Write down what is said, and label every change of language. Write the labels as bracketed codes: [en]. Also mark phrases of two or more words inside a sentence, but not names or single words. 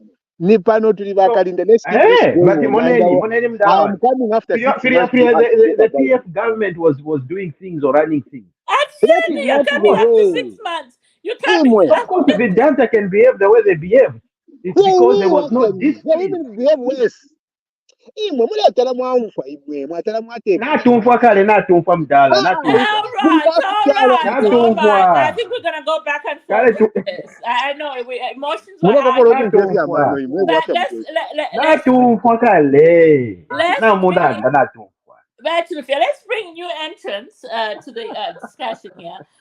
[en] Nipano to the let's keep this going. I am coming after 6 months. The PF government was doing things or running things. Absolutely, you're coming after 6 months. You can't. Of course, the Vedanta can behave the way they behave. It's because there was no discipline. They even behave worse. [bem] Natumfa kale natumfa mdala natumfa. [en] All right. I think we're gonna go back and forth with this. I know emotions were high. [bem] Natumfa kale. [en] Let's bring new entrants to the discussion here.